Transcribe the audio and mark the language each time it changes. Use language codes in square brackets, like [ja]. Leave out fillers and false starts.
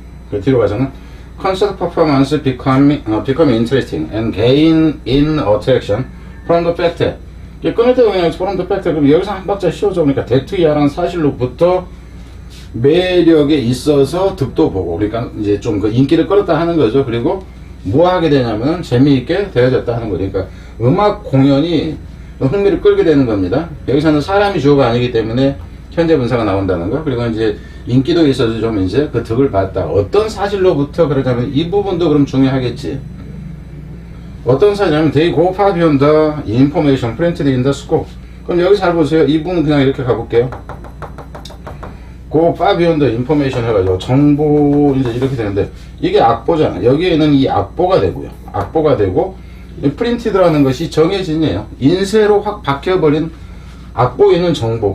[ko] 그 뒤로 가서는 [en] concert performance become interesting and gain in attraction from the fact that [ko] 끊을 때 그냥 [en] from the fact that [ko] 그럼 여기서 한 박자 씌워줘. 그러니까 대투이하라는 사실로부터 매력에 있어서 득도 보고 그러니까 이제 좀 그 인기를 끌었다 하는 거죠. 그리고 뭐 하게 되냐면 재미있게 되어졌다 하는 거죠. 그러니까 음악 공연이 흥미를 끌게 되는 겁니다. 여기서는 사람이 주어가 아니기 때문에 현재 분사가 나온다는 거. 그리고 이제 인기도 있어서 좀 이제 그 득을 봤다. 어떤 사실로부터 그러자면 이 부분도 그럼 중요하겠지. 어떤 사실이냐면 [en] they go far beyond the information printed in the scope. [ko] 그럼 여기 잘 보세요. 이 부분 그냥 이렇게 가볼게요. [en] go far beyond the information [ko] 해가지고 정보 이제 이렇게 되는데 이게 악보잖아. 여기에는 이 악보가 되고요. 악보가 되고 이 프린티드라는 것이 정해진이에요. 인쇄로 확 박혀버린 악보에 있는 정보.